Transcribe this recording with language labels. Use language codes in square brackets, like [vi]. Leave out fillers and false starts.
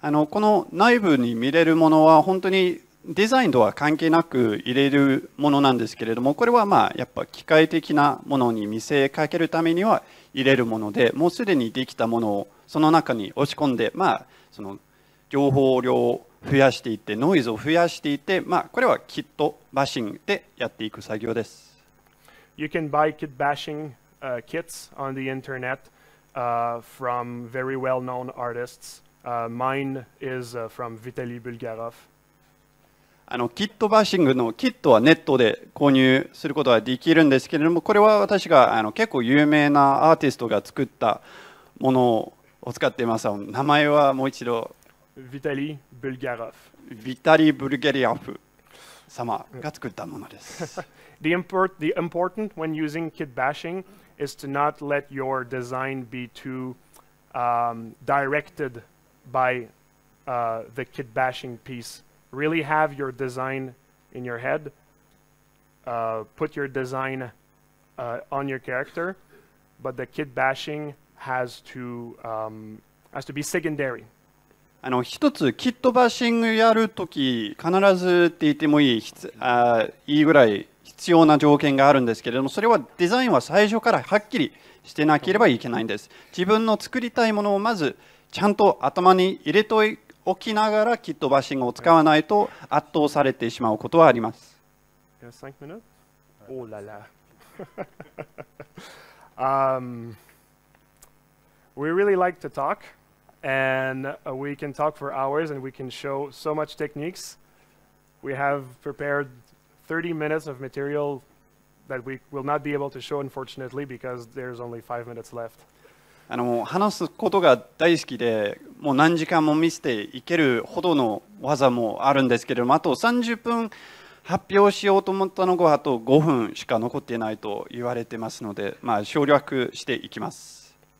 [ja] この内部に見れるものは本当にデザインとは関係なく入れるものなんですけれども、これはやっぱ機械的なものに見せかけるためには入れるもので、もうすでにできたものをその中に押し込んで、その情報量を増やしていって、ノイズを増やしていって、これはキットバッシングでやっていく作業です。 [en] You can buy kit bashing kits on the internet from very well-known artists. Mine is from Vitaly Bulgarov. [ja] キットバッシングのキットはネットで購入することができるんですけれども、これは私が結構有名なアーティストが作ったものを使っています。名前はもう一度。 [en] Vitaly Bulgarov. [ja] ビタリー・ブルゲリアフ様が作ったものです。 [en] The important when using kit bashing is to not let your design be too directed by the kit bashing piece. Really have your design in your head. Put your design on your character, but the kit bashing has to be secondary. [ja] 一つキットバッシングやるとき必ずって言ってもいいぐらい必要な条件があるんですけれども、それはデザインは最初からはっきりしてなければいけないんです。自分の作りたいものをまずちゃんと頭に入れておきながらキットバッシングを使わないと圧倒されてしまうことはあります。 [en] 5 minutes? [fr] Oh là là. [en] We really like to talk. And we can talk for hours and we can show so much techniques. We have prepared 30 minutes of material that we will not be able to show, unfortunately, because there's only 5 minutes left. [ja] 話すことが大好きで、もう何時間も見せていけるほどの技もあるんですけれども、あと30分発表しようと思ったのがあと5分しか残っていないと言われてますので、省略していきます。